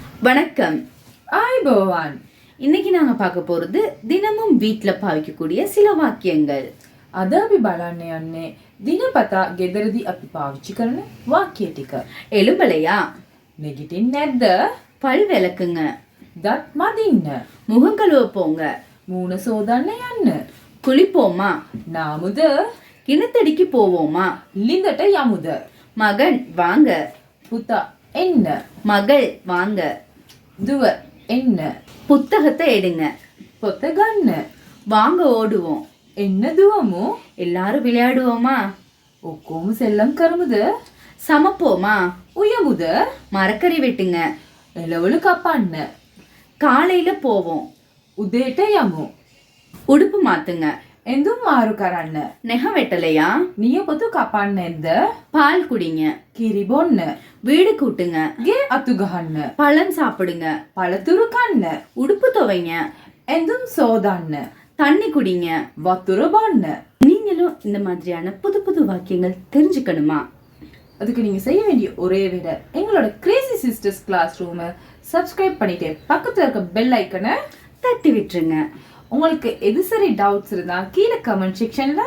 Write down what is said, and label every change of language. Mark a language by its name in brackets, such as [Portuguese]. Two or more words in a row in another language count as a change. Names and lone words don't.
[Tamil] வணக்கம். ஆய்போவான். இன்னைக்கு நாங்க பார்க்க போறது தினமும் வீட்ல பாவிக்கக்கூடிய சில வாக்கியங்கள். [Sinhala] අද අපි බලන්න යන්නේ දිනපතා ගෙදරදී අපි පාවිච්චි කරන වාක්‍ය ටික. [Tamil] எழும்பலையா? [Sinhala] නැගිටින්නේ නැද්ද? [Tamil] பல் விளக்குங்க. [Sinhala] දත් මදින්න. [Tamil] முகம் கழுவ போங்க. [Sinhala] මූණ සෝදන්න යන්න. [Tamil] குளிப்போமா? [Sinhala] නාමුද? [Tamil] கிணத்தடிக்கு போவோமா? [Sinhala] ලිඳට යමුද? [Tamil] மகன் வாங்க. [Sinhala] පුතා එන්න. [Tamil] மகள் வாங்க. [Sinhala] දුව එන්න. [Tamil] புத்தகத்தை எடுங்க. [Sinhala] පොත ගන්න. [Tamil] வாங்க ஓடுவோம். [Sinhala] එන්න දුවමු. [Tamil] எல்லாரும் விளையாடுவோமா? [Sinhala] ඔක්කොම සෙල්ලම් කරමුද? [Tamil] சமைப்போமா? [Sinhala] උයමුද? [Tamil] மரக்கறி வெட்டுங்க. [Sinhala] එළවලු කපන්න. [Tamil] காலையில போவோம். [Sinhala] උදේට යමු. [Tamil] உடுப்பு மாத்துங்க. [Sinhala] එඳුම් මාරු කරන්න. [Tamil] நெகம் வெட்டலையா? [Sinhala] නියපොතු කපන්න නැද්ද? [Tamil] பால் குடிங்க. [Sinhala] කිරි බොන්න. [Tamil] வீடு கூட்டுங்க. [Sinhala] ගේ අතු ගහන්න. [Tamil] பழம் சாப்பிடுங்க. [Sinhala] පළතුරු කන්න. [Tamil] உடுப்பு துவைங்க. [Sinhala] එඳුම් සෝදන්න. [Tamil] தண்ணி குடிங்க. [Sinhala] වතුර බොන්න. [Tamil] நீங்களும் இந்த மாதிரியான புது புது வாக்கியங்கள் தெரிஞ்சுக்கணுமா? அதுக்கு நீங்க செய்ய வேண்டிய ஒரே வேலை எங்களோட கிரேசி சிஸ்டர்ஸ் கிளாஸ் ரூமை சப்ஸ்கிரைப் பண்ணிட்டு பக்கத்துல இருக்க [English] bell icon [Tamil] தட்டி விட்டுருங்க. உங்களுக்கு எது சரி டவுட்ஸ் இருந்தா கீழே [English] comment section